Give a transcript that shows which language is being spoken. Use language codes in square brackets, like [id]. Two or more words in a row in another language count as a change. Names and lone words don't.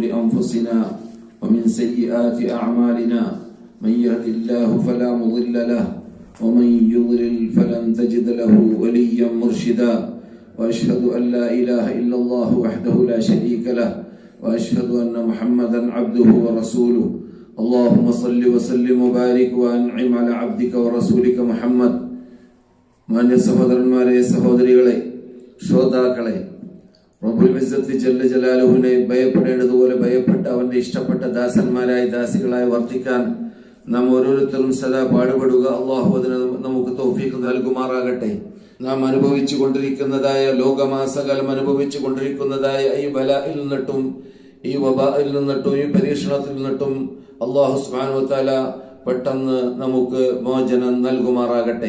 [ar] أنفسنا ومن سيئات أعمالنا من يهد الله فلا مضل له ومن يضلل فلن تجد له وليا مرشدا وأشهد أن لا إله إلا الله وحده لا شريك له وأشهد أن محمدا عبده ورسوله اللهم صل وسلم وبارك وأنعم على عبدك ورسولك محمد. [ml] മാന്യ സഹോദരന്മാരെ, സഹോദരികളെ, ശ്രോതാക്കളെ, [ar] رب العزة جل [ml] ജലാലുവിനെ ഭയപ്പെടേണ്ടതുപോലെ ഭയപ്പെട്ട അവന്റെ ഇഷ്ടപ്പെട്ട ദാസന്മാരായി ദാസികളായി വർത്തിക്കാൻ നാം ഓരോരുത്തരും സദാ പാടുപെടുക. അള്ളാഹു അതിന് നമുക്ക് തൗഫീഖ് നൽകുമാറാകട്ടെ. നാം അനുഭവിച്ചു കൊണ്ടിരിക്കുന്നതായ ലോകമാസകാലം അനുഭവിച്ചു കൊണ്ടിരിക്കുന്നതായ ഈ ബലായിൽ നിന്നിട്ടും ഈ വബായിൽ നിന്നിട്ടും ഈ പരീക്ഷണത്തിൽ നിന്നിട്ടും [ar] الله سبحانه وتعالى [ml] പെട്ടെന്ന് നമുക്ക് മോചനം നൽകുമാറാകട്ടെ.